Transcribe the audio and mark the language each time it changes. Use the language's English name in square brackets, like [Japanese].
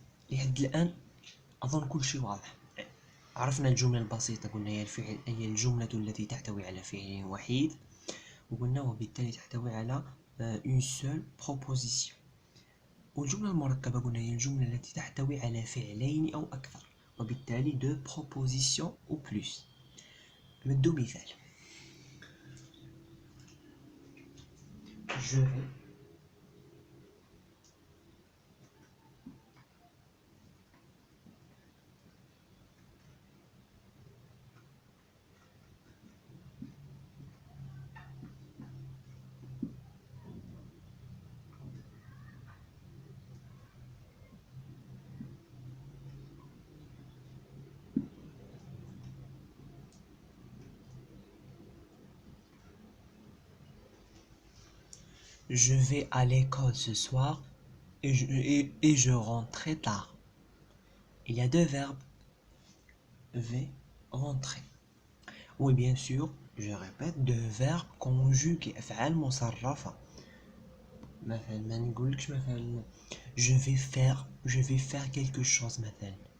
[Arabic] لحد الآن أظن كل شيء واضح. عرفنا الجملة البسيطة، قلنا هي الفعل، هي الجملة التي تحتوي على فعل وحيد، وقلنا وبالتالي تحتوي على [French] une seule proposition. [Arabic] والجملة المركبة قلنا هي الجملة التي تحتوي على فعلين أو أكثر، وبالتالي [French] deux propositions ou plus. [Arabic] نمدو مثال. [French] Je vais Je vais à l'école ce soir et je rentre très tard. Il y a deux verbes. V, rentrer. Oui, bien sûr, je répète, deux verbes conjugués. [Arabic] أفعال مصرفة. مثلا ما نقولكش مثلا [French] je vais faire quelque chose [Arabic] مثلا.